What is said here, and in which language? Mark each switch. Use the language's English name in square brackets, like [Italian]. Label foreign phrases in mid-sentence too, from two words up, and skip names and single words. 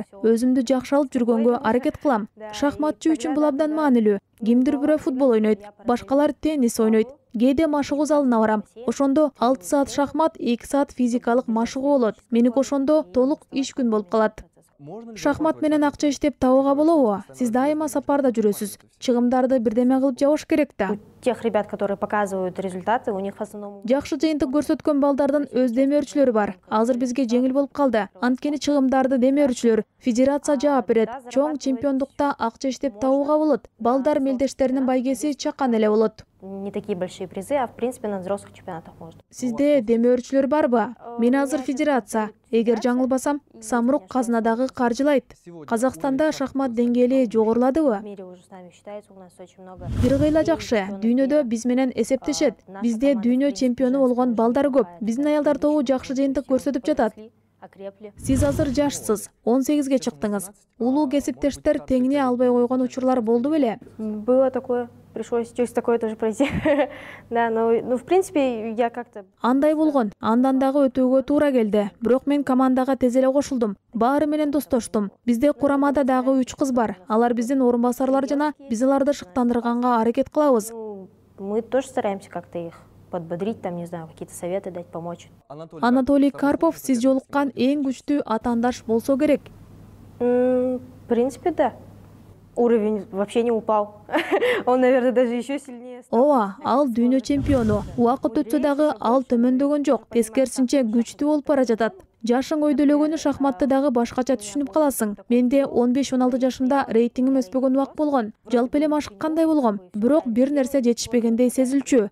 [Kyrgyz] Өзүмдү жакшы алып жүргөнгө аракет кылам. Шахматчы үчүн бул абдан маанилүү. Кимдир бирөө футбол ойнойт, башкалар теннис ойнойт. Кээде машыгуу залына барам. Ошондо 6 саат шахмат, 2 саат физикалык машыгуу болот. Меники ошондо толук иш күн болуп калат. Шахмат менен акча иштеп табууга болобу? Сиз дайыма сапарда жүрөсүз. Чыгымдарды бирдеме кылып жабыш керек да. [Russian] Тех ребят, которые показывают результаты, у них в основном... [Kyrgyz] Жакшы жыйынтык көрсөткөн балдардын өз демөөрчүлөрү бар. Азыр бизге жеңил болуп калды. Анткени чыгымдарды демөөрчүлөр, федерация жаап берет. Чоң чемпиондукта акча иштеп табууга болот. Балдар мелдештеринин байгеси чакан эле болот. [Russian] Не такие большие призы, а в принципе на взрослых чемпионатах можно. [Kyrgyz] Сизде демөөрчүлөр барбы? Мен азыр федерация. Эгер жаңылбасам, Самрук казынадагы каржылайт. Казакстанда шахмат деңгээли [Russian] В [Kyrgyz] жогоруладыбы? [Russian] мире уже с нами считается, у нас очень много... [Kyrgyz] Бир кыйла жакшы. Дүйнөдө биз менен эсептешет. Бизде дүйнө чемпиону болгон балдар көп. Биздин аялдар тобу жакшы жыйынтык көрсөтүп жатат. [Russian] Окрепли. [Kyrgyz] Сиз азыр жашсыз, 18ге чыктыңыз. Улуу кесиптештер теңине албай койгон учурлар болду беле? [Russian] Было такое, пришлось через такое тоже пройти. Да, ну, в принципе, я как-то... [Kyrgyz] Андай болгон, андан дагы өтүүгө туура келди. Бирок мен командага тез эле кошулдум. Баары менен достоштум. Бизде курамада дагы 3 кыз бар. Алар биздин орун басарлар жана биз аларды шыктандырганга аракет кылабыз. [Russian] Ну, мы тоже стараемся как-то их подбодрить, там, не знаю, какие-то советы дать, помочь. [Kyrgyz] Анатолий Карпов сиз жолуккан эң күчтүү атаандаш болсо керек. [Russian] В принципе, да. Уровень вообще не упал. Он, наверное, даже еще сильнее стал. [Kyrgyz] Ооба, ал дүйнө чемпиону. Убакыт өтсө дагы ал төмөндөгөн жок. Тескерисинче күчтүү болуп бара жатат. Жашың өйдөлөгөнү шахматты дагы башкача түшүнүп каласың. Менде 15-16 жашымда рейтингим өспөгөн убак болгон. Жалпы эле машыккандай болгом. Бирок бир нерсе жетишпегендей сезилчү.